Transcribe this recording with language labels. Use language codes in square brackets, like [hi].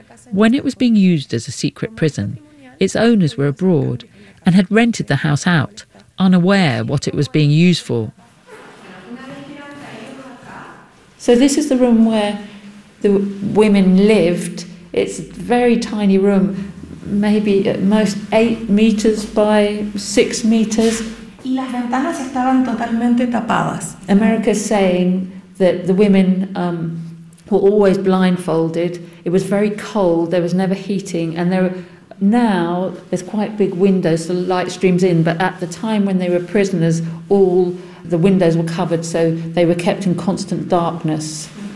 [en] When it was being used as a secret prison, its owners were abroad and had rented the house out, unaware what it was being used for. So this is the room where the women lived. It's a very tiny room, maybe at most 8 meters by 6 meters. [es] Y las ventanas estaban totalmente tapadas. [en] America's saying that the women were always blindfolded. It was very cold, there was never heating, and there now there's quite big windows, so light streams in, but at the time when they were prisoners, all the windows were covered, so they were kept in constant darkness.